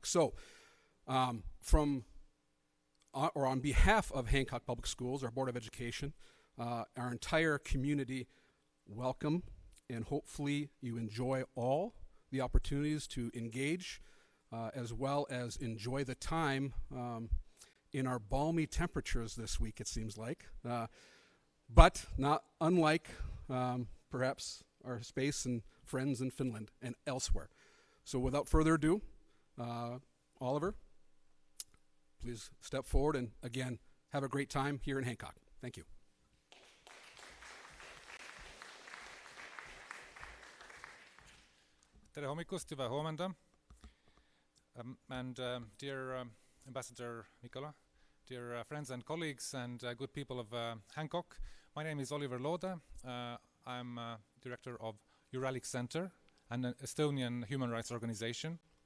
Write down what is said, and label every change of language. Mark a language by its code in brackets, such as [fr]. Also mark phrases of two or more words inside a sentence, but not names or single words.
[en] So on behalf of Hancock Public Schools, our Board of Education, our entire community, welcome, and hopefully you enjoy all the opportunities to engage as well as enjoy the time in our balmy temperatures this week, it seems like, but not unlike perhaps our space and friends in Finland and elsewhere. So without further ado, Oliver, please step forward and again, have a great time here in Hancock. Thank you. [et] Tere hommikust, [fi] hyvää huomenta. [en] Dear Ambassador Mikola, dear friends and colleagues and good people of Hancock, my name is Oliver Looda. I'm director of Uralic Center, an Estonian human rights organization.